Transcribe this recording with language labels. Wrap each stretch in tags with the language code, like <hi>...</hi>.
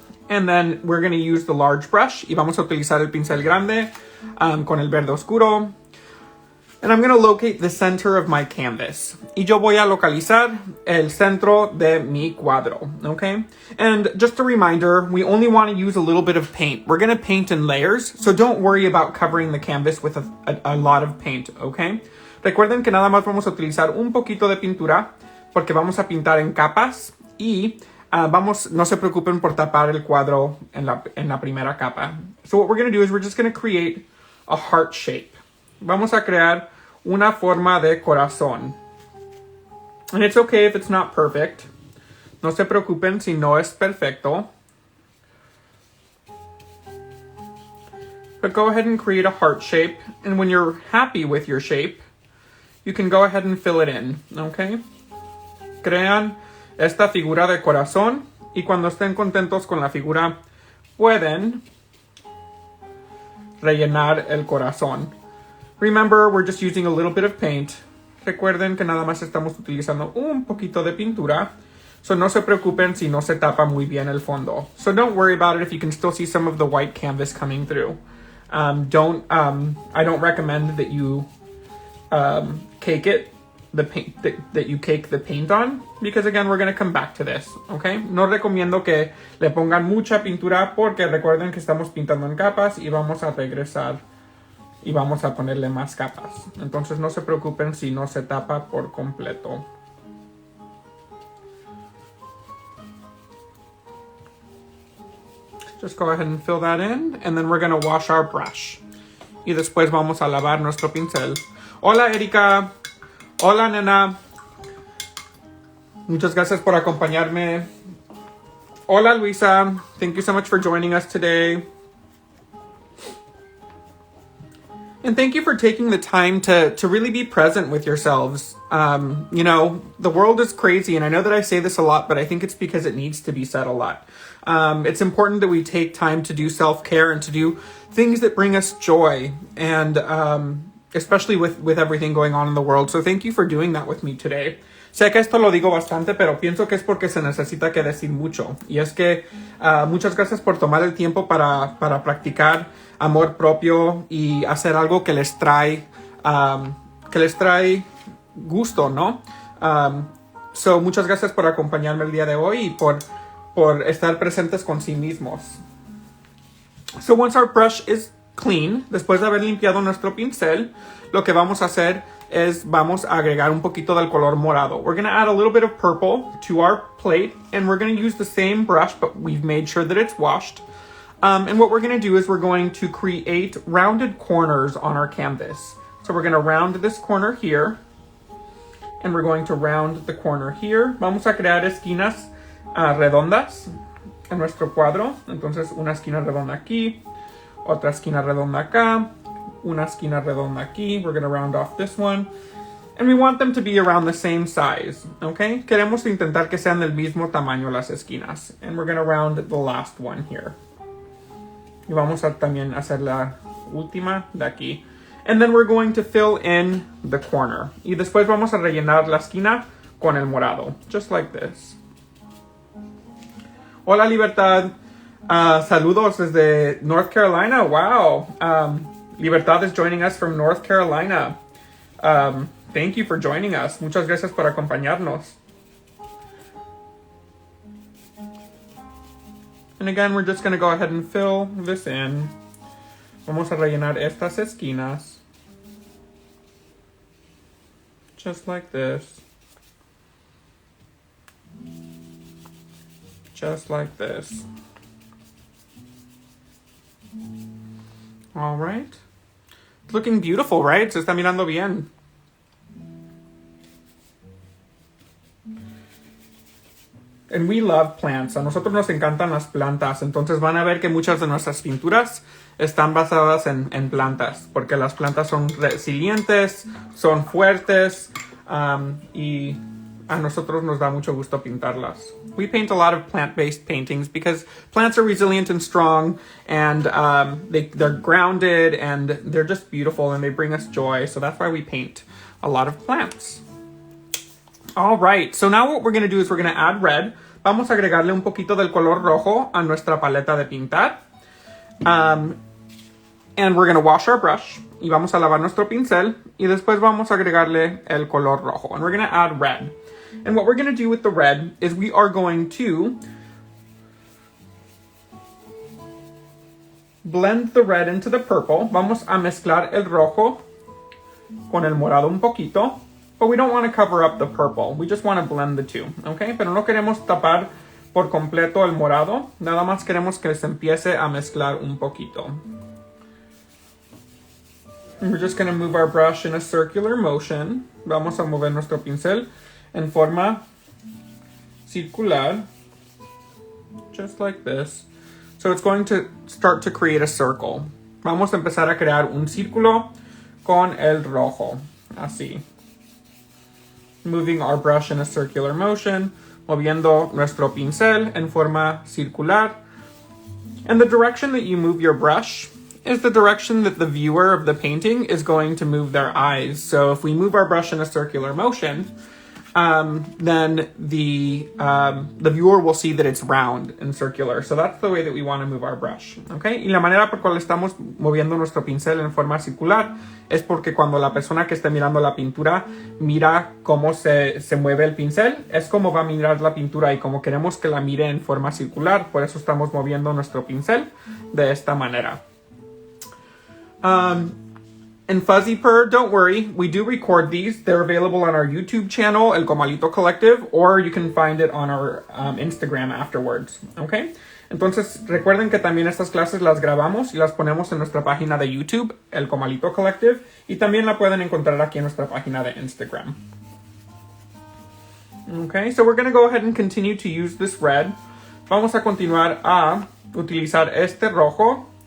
<en>And then we're going to use the large brush.</en> <es>Y vamos a utilizar el pincel grande con el verde oscuro.</es> <en>And I'm going to locate the center of my canvas.</en> <es>Y yo voy a localizar el centro de mi cuadro, okay?</es> <en>And just a reminder, we only want to use a little bit of paint. We're going to paint in layers, so don't worry about covering the canvas with a lot of paint, okay?</en> <es>Recuerden que nada más vamos a utilizar un poquito de pintura porque vamos a pintar en capas y no se preocupen por tapar el cuadro en la primera capa.</es> <en>So what we're going to do is we're just going to create a heart shape.</en> <es>Vamos a crear una forma de corazón.</es> <en>And it's okay if it's not perfect.</en> <es>No se preocupen si no es perfecto.</es> <en>But go ahead and create a heart shape. And when you're happy with your shape, you can go ahead and fill it in. Okay?</en> <es>Crean esta figura de corazón. Y cuando estén contentos con la figura, pueden rellenar el corazón.</es> <en>Remember, we're just using a little bit of paint.</en> <es>Recuerden que nada más estamos utilizando un poquito de pintura. So no se preocupen si no se tapa muy bien el fondo.</es> <en>So don't worry about it if you can still see some of the white canvas coming through. I don't recommend that you cake it, the paint that you cake the paint on, because again, we're going to come back to this, okay?</en> <es>No recomiendo que le pongan mucha pintura porque recuerden que estamos pintando en capas y vamos a regresar. Y vamos a ponerle más capas. Entonces no se preocupen si no se tapa por completo.</es> <en>Just go ahead and fill that in. And then we're going to wash our brush.</en> <es>Y después vamos a lavar nuestro pincel. Hola, Erika. Hola, nena. Muchas gracias por acompañarme. Hola, Luisa.</es> <en>Thank you so much for joining us today. And thank you for taking the time to really be present with yourselves. You know, the world is crazy, and I know that I say this a lot, but I think it's because it needs to be said a lot. It's important that we take time to do self-care and to do things that bring us joy, and especially with everything going on in the world. So thank you for doing that with me today.</en> <es>Sé que esto lo digo bastante, pero pienso que es porque se necesita que decir mucho. Y es que muchas gracias por tomar el tiempo para practicar amor propio y hacer algo que les trae gusto, ¿no? So, muchas gracias por acompañarme el día de hoy y por estar presentes con sí mismos.</es> <en>So, once our brush is clean,</en> <es>después de haber limpiado nuestro pincel, lo que vamos a hacer es vamos a agregar un poquito del color morado.</es> <en>We're going to add a little bit of purple to our plate, and we're going to use the same brush, but we've made sure that it's washed. And what we're going to do is we're going to create rounded corners on our canvas. So we're going to round this corner here, and we're going to round the corner here.</en> <es>Vamos a crear esquinas redondas en nuestro cuadro. Entonces, una esquina redonda aquí, otra esquina redonda acá, una esquina redonda aquí.</es> <en>We're going to round off this one. And we want them to be around the same size, okay?</en> <es>Queremos intentar que sean del mismo tamaño las esquinas.</es> <en>And we're going to round the last one here.</en> <es>Y vamos a también hacer la última de aquí.</es> <en>And then we're going to fill in the corner.</en> <es>Y después vamos a rellenar la esquina con el morado.</es> <en>Just like this.</en> <es>Hola, Libertad. Saludos desde North Carolina.</es> <en>Wow. Libertad is joining us from North Carolina. Thank you for joining us.</en> <es>Muchas gracias por acompañarnos.</es> <en>And again, we're just going to go ahead and fill this in.</en> <es>Vamos a rellenar estas esquinas.</es> <en>Just like this. Just like this. All right. It's looking beautiful, right?</en> <es>Se está mirando bien. And we love plants. A nosotros nos encantan las plantas. Entonces van a ver que muchas de nuestras pinturas están basadas en plantas. Porque las plantas son resilientes, son fuertes, y a nosotros nos da mucho gusto pintarlas.</es> <en>We paint a lot of plant-based paintings because plants are resilient and strong, and they're grounded, and they're just beautiful, and they bring us joy. So that's why we paint a lot of plants. All right, so now what we're going to do is we're going to add red.</en> <es>Vamos a agregarle un poquito del color rojo a nuestra paleta de pintar.</es> <en>And we're going to wash our brush.</en> <es>Y vamos a lavar nuestro pincel. Y después vamos a agregarle el color rojo.</es> <en>And we're going to add red. And what we're going to do with the red is we are going to blend the red into the purple.</en> <es>Vamos a mezclar el rojo con el morado un poquito.</es> <en>But we don't want to cover up the purple. We just want to blend the two, okay?</en> <es>Pero no queremos tapar por completo el morado. Nada más queremos que se empiece a mezclar un poquito.</es> <en>And we're just going to move our brush in a circular motion.</en> <es>Vamos a mover nuestro pincel en forma circular.</es> <en>Just like this. So it's going to start to create a circle.</en> <es>Vamos a empezar a crear un círculo con el rojo. Así.</es> <en>Moving our brush in a circular motion,</en> <es>moviendo nuestro pincel en forma circular.</es> <en>And the direction that you move your brush is the direction that the viewer of the painting is going to move their eyes. So if we move our brush in a circular motion, then the viewer will see that it's round and circular. So that's the way that we want to move our brush. Okay?</en> <es>Y la manera por cual estamos moviendo nuestro pincel en forma circular es porque cuando la persona que esté mirando la pintura mira cómo se mueve el pincel, es como va a mirar la pintura, y como queremos que la mire en forma circular, por eso estamos moviendo nuestro pincel de esta manera.</es> <en>And Fuzzy Purr, don't worry, we do record these. They're available on our YouTube channel, El Comalito Collective, or you can find it on our Instagram afterwards, okay?</en> <es>Entonces, recuerden que también estas clases las grabamos y las ponemos en nuestra página de YouTube, El Comalito Collective, y también la pueden encontrar aquí en nuestra página de Instagram.</es> <en>Okay, so we're going to go ahead and continue to use this red.</en> <es>Vamos a continuar a utilizar este rojo.</es>